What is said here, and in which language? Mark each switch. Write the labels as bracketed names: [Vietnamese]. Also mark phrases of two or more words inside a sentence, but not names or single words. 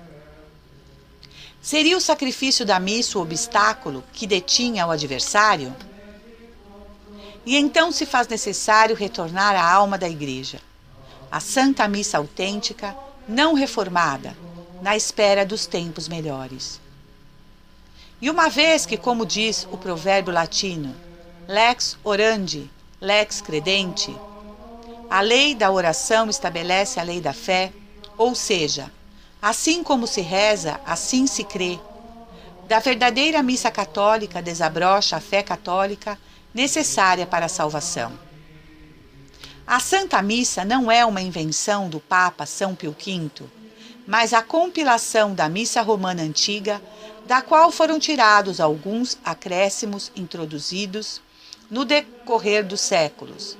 [Portuguese] Seria o sacrifício da missa o obstáculo que detinha o adversário? E então se faz necessário retornar à alma da Igreja, a Santa Missa autêntica, não reformada, na espera dos tempos melhores. E uma vez que, como diz o provérbio latino, [Latin] lex orandi, lex credenti, [Portuguese] a lei da oração estabelece a lei da fé, ou seja, assim como se reza, assim se crê. Da verdadeira missa católica desabrocha a fé católica necessária para a salvação. A Santa Missa não é uma invenção do Papa São Pio V, mas a compilação da Missa Romana Antiga, da qual foram tirados alguns acréscimos introduzidos no decorrer dos séculos.